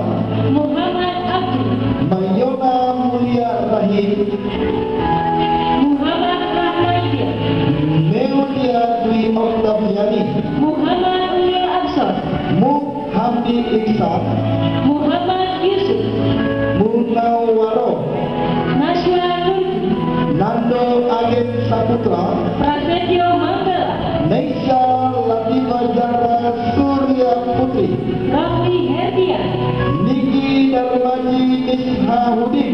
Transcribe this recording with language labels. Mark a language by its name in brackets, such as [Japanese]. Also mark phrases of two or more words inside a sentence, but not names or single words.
[Indonesian] Muhammad Abdi, Mayona Mulia Rahim, Muhammad Rahmaidia, Meodia Dwi Oktaviani, Muhammad Ulil Absor, Muk Hamdi Iksan, Muhammad Yusuf, Munawwaro, Naswa Nurdi, Nando Agit Saputra, Prasetyo Manggala, Neisa Latifa Zahra Surya Putri, Raffi Herdian, Niki Darmaji Ishahudin,